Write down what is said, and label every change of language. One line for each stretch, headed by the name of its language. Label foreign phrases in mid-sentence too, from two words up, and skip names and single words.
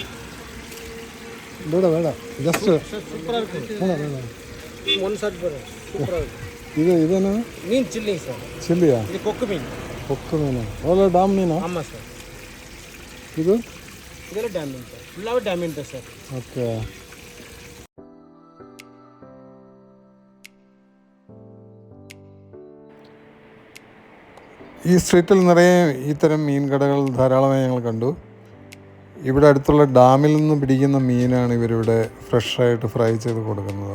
Kannada: ಬೇಡ ಬೇಡ ಜಸ್ಟ್ ಸೂಪರ್ ಆಗುತ್ತೆ. ಬೇಡ ಬೇಡ. ಒಂದು ಸಟ್ ಬರೋ ಸೂಪರ್ ಆಗುತ್ತೆ. ಇದೇನು ಮೀನು ಚಿಲ್ಲಿ ಸರ್. ಚಿಲ್ಲಿಯಾ? ಇದು ಕೊಕ್ಕು ಮೀನು. ಕೊಕ್ಕು ಮೀನು ಒಳ್ಳೆ ಡ್ಯಾಮ್ ಮೀನು. ಆಮಾಂ ಸರ್. ಇದು ಇದೆಲ್ಲ ಡ್ಯಾಮ್ ಮೀನು ಸರ್. ಫುಲ್ಲಾಗಿ ಡ್ಯಾಮ್ ಮೀನು ಸರ್. ಓಕೆ.
Malayalam: ഈ സ്ട്രീറ്റിൽ നിറയെ ഇത്തരം മീൻ കടകൾ ധാരാളമായി ഞങ്ങൾ കണ്ടു. ഇവിടെ അടുത്തുള്ള ഡാമിൽ നിന്ന് പിടിക്കുന്ന മീനാണ് ഇവരിവിടെ ഫ്രഷായിട്ട് ഫ്രൈ ചെയ്ത് കൊടുക്കുന്നത്.